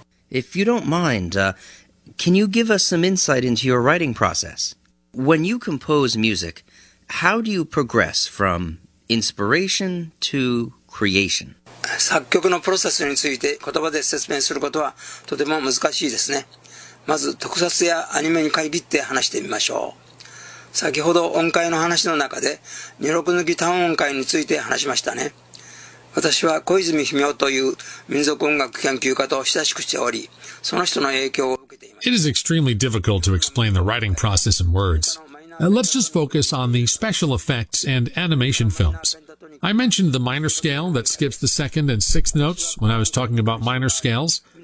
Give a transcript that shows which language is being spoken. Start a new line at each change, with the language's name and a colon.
English: If you don't mind, can you give us some insight into your writing process? When you compose music, how do you progress from inspiration to creation?
Japanese: 作曲のプロセスについて言葉で説明することはとても難しいですね。まず特撮やアニメに限って話してみましょう。先ほど音階の話の中で二六抜き単音階について話しましたね。
English: It is extremely difficult to explain the writing process in words. Let's just focus on the special effects and animation films. I mentioned the minor scale that skips the second and sixth notes when I was talking about minor scales.